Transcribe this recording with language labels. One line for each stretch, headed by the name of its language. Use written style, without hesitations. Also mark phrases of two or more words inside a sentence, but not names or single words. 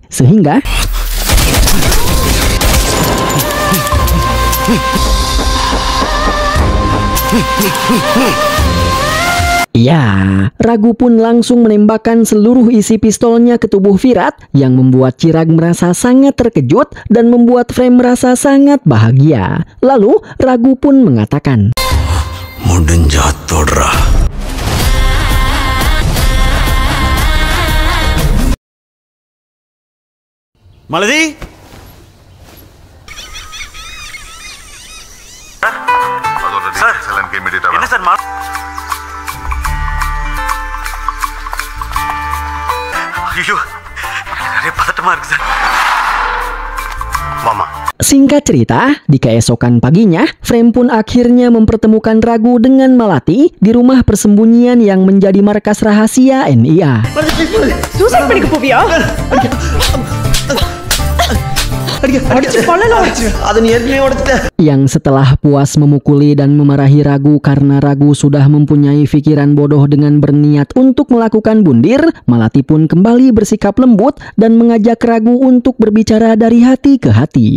Indonesian: Sehingga ya, Ragu pun langsung menembakkan seluruh isi pistolnya ke tubuh Virat yang membuat Chirag merasa sangat terkejut dan membuat Frame merasa sangat bahagia. Lalu, Ragu pun mengatakan,
Tamil: முடிஞ்சா தொட்றா. Malati? என்ன சார் ஐயோ நிறைய பதட்டமா இருக்கு சார். Mama.
Indonesian: Singkat cerita, di keesokan paginya, Frame pun akhirnya mempertemukan Ragu dengan Malati di rumah persembunyian yang menjadi markas rahasia NIA.
Tamil: சூசைட் பண்ணிக்க போவியா?
Indonesian: Yang setelah puas memukuli dan memarahi Ragu karena Ragu sudah mempunyai pikiran bodoh dengan berniat untuk melakukan bundir, Malati pun kembali bersikap lembut dan mengajak Ragu untuk berbicara dari hati ke hati.